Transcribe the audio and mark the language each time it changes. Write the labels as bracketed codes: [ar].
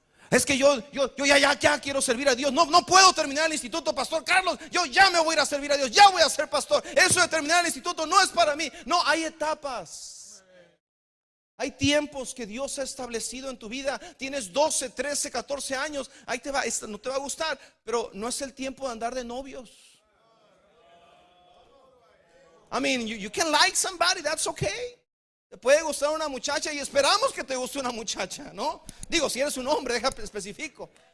[es] Es que yo ya quiero servir a Dios, no puedo terminar el instituto, Pastor Carlos, yo ya me voy a ir a servir a Dios, ya voy a ser pastor. Eso de terminar el instituto no es para mí. No, hay etapas. Hay tiempos que Dios ha establecido en tu vida. Tienes 12, 13, 14 años. Ahí te va, no te va a gustar, pero no es el tiempo de andar de novios. [en] I mean, you can like somebody, that's okay. [es] Te puede gustar una muchacha y esperamos que te guste una muchacha, ¿no? Digo, si eres un hombre, deja específico.